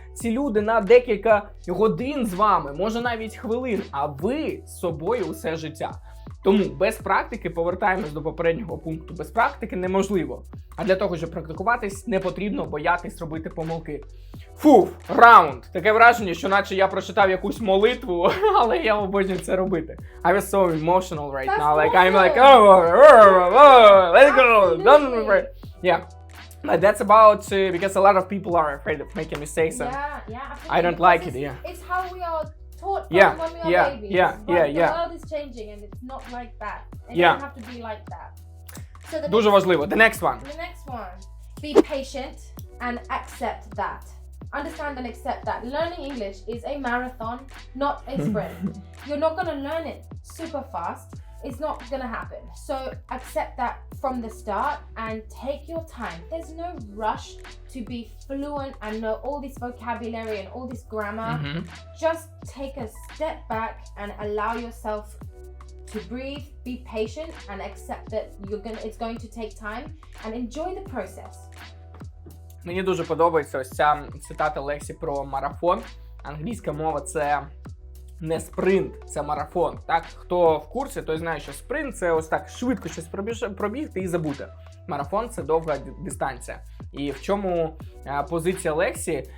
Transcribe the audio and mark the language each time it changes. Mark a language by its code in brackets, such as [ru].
[uk] Ці люди на декілька годин з вами, може навіть хвилин, а ви з собою усе життя. Тому без практики, повертаємось до попереднього пункту, без практики неможливо. А для того, щоб практикуватись, не потрібно боятись робити помилки. Фуф, раунд! Таке враження, що наче я прочитав якусь молитву, але я обожнюю це робити. [en] I was so emotional right now, like I'm like, oh, let's go, don't worry. Yeah. But that's about, because a lot of people are afraid of making mistakes and yeah, absolutely. I don't like it, yeah. It's how we are taught from when we are babies. But the world is changing and it's not like that. It doesn't have to be like that. So [uk] Дуже важливо. [en] The next one. The next one. Be patient and accept that. Understand and accept that. Learning English is a marathon, not a sprint. You're not going to learn it super fast. It's not going to happen. So accept that from the start and take your time. There's no rush to be fluent and know all this vocabulary and all this grammar. Just take a step back and allow yourself to breathe, be patient and accept that it's going to take time and enjoy the process. [uk] Мені дуже подобається ось ця цитата Лексі про марафон. Англійська мова – це не спринт, це марафон. Так, хто в курсі, той знає, що спринт – це ось так швидко щось пробігти і забути. Марафон – це довга дистанція. І в чому позиція Лексі?